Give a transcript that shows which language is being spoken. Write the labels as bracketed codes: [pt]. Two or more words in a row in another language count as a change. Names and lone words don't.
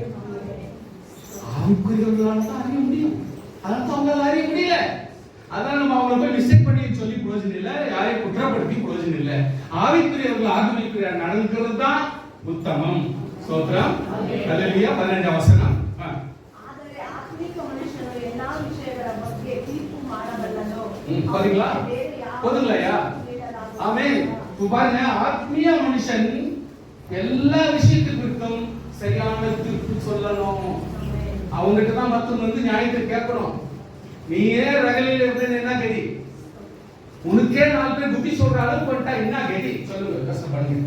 [ta] ஆவிக்குரியவர்களால தான் அறிய முடியும், அதான் அவங்களால அறிய முடியல. அதான் நம்ம அவங்களை போய் மிஸ்டேக் பண்ணி சொல்லி பிரயோஜனம் இல்லை, யாரையும் குற்றப்படுத்தி பிரயோஜனம் இல்லை. ஆவிக்குரியவர்கள் ஆவிக்குரிய நடக்கிறது தான் உத்தமம். ஸ்தோத்திரம். ஹல்லேலூயா. 12 வசனம். [kn] ಆದರೆ ಆತ್ಮಿಕ ಮನುಷ್ಯನು ಎಲ್ಲಾ ವಿಷಯಗಳ ಬಗ್ಗೆ ತೀರ್ಪು ಮಾಡಬಲ್ಲನು. [ta] பாத்தீங்களா? போதுங்களையா? ஆமென். பாருங்க, ஆத்மீய மனுஷன் எல்லா விஷயத்துக்கும் சரியான தீர்ப்பு சொல்லணும். அவங்ககிட்ட தான் மத்தவங்க வந்து நியாயத்தை கேட்கணும். நீயே ரகலையில இருந்து என்ன கதி, உனக்கே 4 பேர் புத்தி சொல்ற அளவுக்கு பண்ணிட்டா என்ன கதி சொல்லுங்க, கஷ்டப்படுங்க.